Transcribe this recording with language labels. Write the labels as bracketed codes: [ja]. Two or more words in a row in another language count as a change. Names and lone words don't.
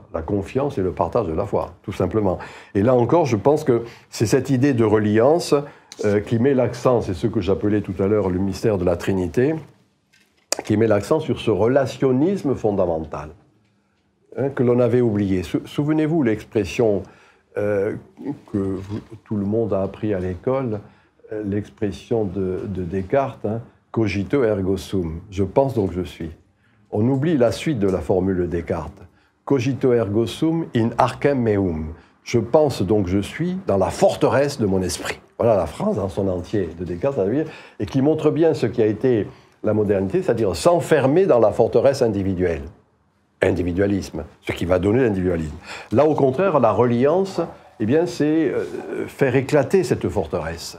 [fr] La confiance et le partage de la foi, tout simplement. Et là encore, je pense que c'est cette idée de reliance qui met l'accent, c'est ce que j'appelais tout à l'heure le mystère de la Trinité, qui met l'accent sur ce relationnisme fondamental que l'on avait oublié. Souvenez-vous l'expression que tout le monde a appris à l'école, l'expression de Descartes, [la] cogito ergo sum. [fr] Je pense donc je suis. On oublie la suite de la formule de Descartes. [la] Cogito ergo sum in arcem meum. [fr] Je pense donc je suis dans la forteresse de mon esprit. Voilà la phrase dans son entier de Descartes, et qui montre bien ce qui a été la modernité, c'est-à-dire s'enfermer dans la forteresse individuelle. Individualisme, ce qui va donner l'individualisme. Là, au contraire, la reliance, eh bien, c'est faire éclater cette forteresse.